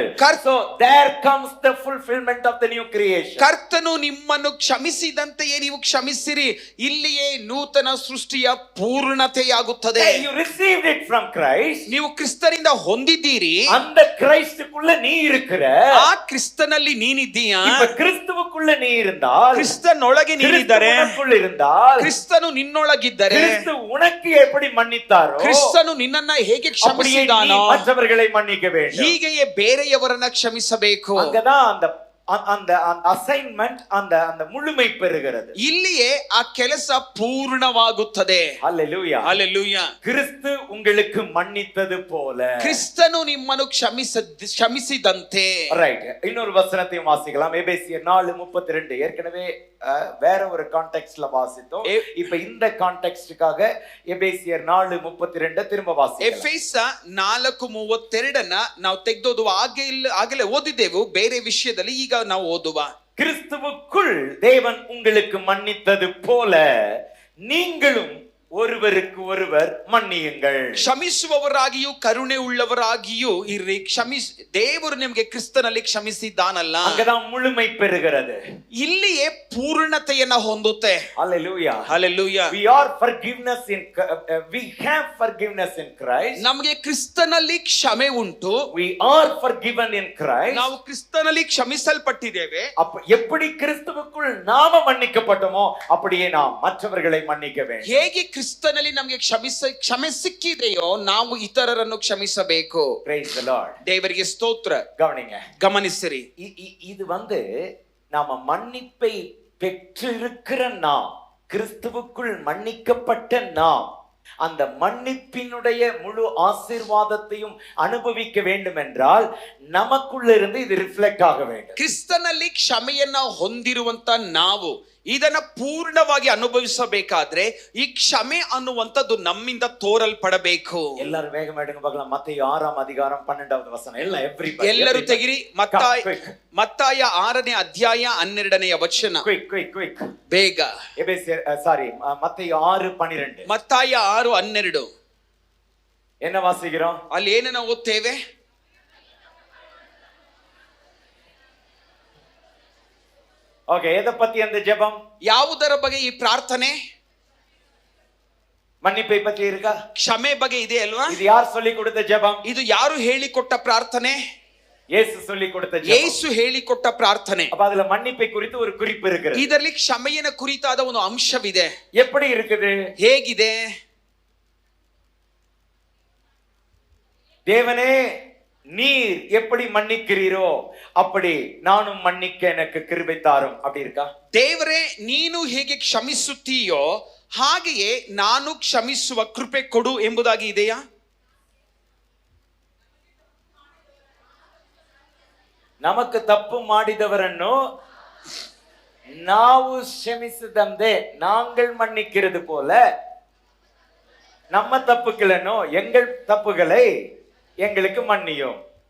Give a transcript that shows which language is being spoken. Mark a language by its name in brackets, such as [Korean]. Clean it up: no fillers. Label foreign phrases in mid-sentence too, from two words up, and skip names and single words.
[English] So there comes the fulfillment of the new creation. [Kannada] ಕರ್ತನು ನಿಮ್ಮನ್ನು ಕ್ಷಮಿಸಿದಂತೆಯೇ ನೀವು ಕ್ಷಮಿಸಿರಿ. ಇಲ್ಲಿಯೇ ನೂತನ ಸೃಷ್ಟಿಯ ಪೂರ್ಣತೆಯಾಗುತ್ತದೆ. [English] You received it from Christ. [Kannada] ನೀವು ಕ್ರಿಸ್ತನಿಂದ ಹೊಂದಿದ್ದೀರಿ. [Tamil] அந்த கிறிஸ்துக்குள்ள நீ இருக்கிற. [Kannada] ಆ ಕ್ರಿಸ್ತನಲ್ಲಿ ನೀನಿದ್ದೀಯಾ. [Tamil] இப்ப கிறிஸ்துவுக்குள்ள நீ இருந்தால், [Kannada] ಕ್ರಿಸ್ತನೊಳಗೆ ನೀನಿದ್ದರೆ, [Tamil] கிறிஸ்துவுக்குள்ள இருந்தால், [Kannada] ಕ್ರಿಸ್ತನು ನಿನ್ನೊಳಗಿದ್ದರೆ, [Tamil] கிறிஸ்து உனக்கு எப்படி மன்னித்தாரோ, [Kannada] ಕ್ರಿಸ್ತನು ನಿನ್ನನ್ನ ಹೇಗೆ ಕ್ಷಮಿಸಿದಾನೋ [Tamil] மற்றவர்களை மன்னிக்க வேண்டும். [Kannada] ಹೀಗೆಯೇ ಬೇರೆಯವರನ್ನ ಕ್ಷಮಿಸಬೇಕು. [Tamil] அங்கதான் அந்த அசைன்மெண்ட், அந்த முழுமை பெறுகிறது. [Kannada] ಇಲ್ಲಿಯೇ ಆ ಕೆಲಸ ಪೂರ್ಣವಾಗುತ್ತದೆ. [Tamil] ஹல்லேலூயா. [Kannada] ಹಲ್ಲೆಲೂಯಾ. [Tamil] கிறிஸ்து உங்களுக்கு மன்னித்தது போல, [Kannada] ಕ್ರಿಸ್ತನು ನಿಮ್ಮನ್ನು ಕ್ಷಮಿಸಿದಂತೆ. [Tamil] ரைட். இன்னொரு வசனத்தையும் வாசிக்கலாம். எபேசியர் 4:32. ஏற்கனவே வேற ஒரு கான்டெக்ஸ்ட்ல வாசித்தோம். இப்ப இந்த கான்டெக்ஸ்டுக்காக எபேசியர் 4:32 திரும்ப வாசிக்கலாம். [Kannada] ಎಫೆಸ 4:32 ನಾವು ತೆಗೆದೋದುವ ಆಗಲೇ ಓದಿದೆವು. ಬೇರೆ ವಿಷಯದಲ್ಲಿ ಈಗ ನಾವು ಓದುವ. [Tamil] கிறிஸ்துவுக்குள் தேவன் உங்களுக்கு மன்னித்தது போல நீங்களும் ஒருவருக்கு ஒருவர் மன்னியுங்கள். [Kannada] ಕ್ಷಮಿಸುವವರಾಗಿಯೂ ಕರುಣೆ ಉಳ್ಳವರಾಗಿಯೂ ಇರ್ರಿ. ದೇವರು ನಿಮಗೆ ಕ್ರಿಸ್ತನಲ್ಲಿ ಕ್ಷಮಿಸಿದ್ದಾನಲ್ಲ, [Tamil] அங்கதான் முழுமை பெறுகிறது. [Kannada] ಇಲ್ಲಿಯೇ ಪೂರ್ಣತೆಯನ್ನ ಹೊಂದುತ್ತೆ. [English] Hallelujah. Hallelujah. We are forgiveness in we have forgiveness in Christ. [Kannada] ನಮಗೆ ಕ್ರಿಸ್ತನಲ್ಲಿ ಕ್ಷಮೆ ಉಂಟು. [English] We are forgiven in Christ. [Kannada] ನಾವು ಕ್ರಿಸ್ತನಲ್ಲಿ ಕ್ಷಮಿಸಲ್ಪಟ್ಟಿದ್ದೇವೆ. [Tamil] எப்படி கிறிஸ்துவுக்குள் நாம மன்னிக்கப்பட்டோமோ அப்படியே நாம் மற்றவர்களை மன்னிக்க வேண்டும். [Kannada] ಹೇಗೆ ಕ್ರಿಸ್ತನಲ್ಲಿ ನಮಗೆ ಕ್ಷಮೆ ಸಿಕ್ಕಿದೆಯೋ ನಾವು ಇತರರನ್ನು ಕ್ಷಮಿಸಬೇಕು. [English] Praise the Lord. [Kannada] ದೇವರಿಗೆ ಸ್ತೋತ್ರ. [Tamil] கவனிங்க, [Kannada] ಗಮನಿಸಿರಿ. [Tamil] இது நாம மன்னிப்பை பெற்றிருக்கிற நாம், கிறிஸ்துவுக்குள் மன்னிக்கப்பட்ட நாம் அந்த மன்னிப்பினுடைய முழு ஆசீர்வாதத்தையும் அனுபவிக்க வேண்டும் என்றால் நமக்குள்ள இருந்து இது ரிஃப்ளெக்ட் ஆக வேண்டும். [Kannada] ಕ್ರಿಸ್ತನಲ್ಲಿ ಕ್ಷಮೆಯನ್ನ ಹೊಂದಿರುವಂತ ನಾವು ಇದನ್ನ ಪೂರ್ಣವಾಗಿ ಅನುಭವಿಸಬೇಕಾದ್ರೆ ಈ ಕ್ಷಮೆ ಅನ್ನುವಂಥದ್ದು ನಮ್ಮಿಂದ ತೋರಲ್ಪಡಬೇಕು. ಎಲ್ಲರೂ ಬೇಗ ಮೇಡಂಗ [Tamil] பார்க்கலாம். மத்தேயு 6ஆம் அதிகாரம் 12வது வசனம். [Kannada] ಎಲ್ಲರೂ ತೆಗಿರಿ. ಮತ್ತಾಯ 6ನೇ ಅಧ್ಯಾಯ 12ನೇ ವಚನ. [English] ಕ್ವಿಕ್ [Kannada] ಬೇಗ. [Tamil] மத்தேயு 6:12. [Kannada] ಮತ್ತಾಯ 6:12. [Tamil] என்ன வாசிக்கிறோம்? [Kannada] ಅಲ್ಲಿ ಏನನ್ನ ಓದ್ತೇವೆ? [Tamil] ஓகே, எதை பத்தி அந்த ஜெபம்? [Kannada] ಯಾವುದರ ಬಗ್ಗೆ ಈ ಪ್ರಾರ್ಥನೆ? [Tamil] மன்னிப்பை பத்தி இருக்கா? [Kannada] ಕ್ಷಮೆ ಬಗ್ಗೆ ಇದೆ ಅಲ್ವಾ? [Tamil] இது யார் சொல்லி கொடுத்த ஜெபம்? [Kannada] ಇದು ಯಾರು ಹೇಳಿಕೊಟ್ಟ ಪ್ರಾರ್ಥನೆ? [Tamil] ಯೇಸು சொல்லி கொடுத்த ஜெபம். [Kannada] ಯೇಸು ಹೇಳಿಕೊಟ್ಟ ಪ್ರಾರ್ಥನೆ. [Tamil] அப்ப அதுல மன்னிப்பை குறித்து ஒரு குறிப்பு இருக்குது. [Kannada] ಇದರಲ್ಲಿ ಕ್ಷಮೆಯನ ಕುರಿತಾದ ಒಂದು ಅಂಶವಿದೆ. [Tamil] எப்படி இருக்குது? [Kannada] ಹೇಗಿದೆ? [Tamil] தேவனே, நீர் எப்படி மன்னிக்கிறீரோ அப்படி நானும் மன்னிக்க எனக்கு கிருபை தாரும், அப்படி இருக்கா? [Kannada] ದೇವರೇ, ನೀನು ಹೇಗೆ ಕ್ಷಮಿಸುತ್ತೀಯೋ ಹಾಗೆಯೇ ನಾನು ಕ್ಷಮಿಸುವ ಕೃಪೆ ಕೊಡು ಎಂಬುದಾಗಿ ಇದೆಯಾ? ನಮக்கு ತಪ್ಪು ಮಾಡಿದವರನ್ನು ನಾವು ಕ್ಷಮಿಸದಂತೆ [Tamil] நாங்கள் மன்னிக்கிறது போல நம்ம தப்புಗಳನ್ನು எங்கள் தப்புகளை எங்களுக்கு மன்னியும்.